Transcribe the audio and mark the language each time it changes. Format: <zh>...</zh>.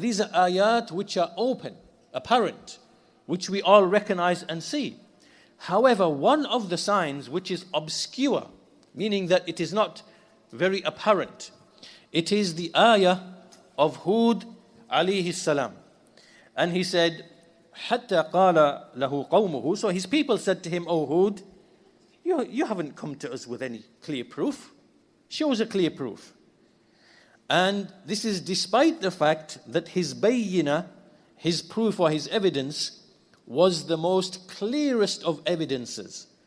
<en>These are ayat which are open, apparent, which we all recognize and see. However, one of the signs which is obscure, meaning that it is not very apparent, it is the ayah of Hud alayhi salam. And he said,</en> <ar>حَتَّى قَالَ لَهُ قَوْمُهُ.</ar> <en>So his people said to him, O Hud, you haven't come to us with any clear proof. Show us a clear proof. And this is despite the fact that his bayyinah, his proof or his evidence, was the most clearest of evidences.</en>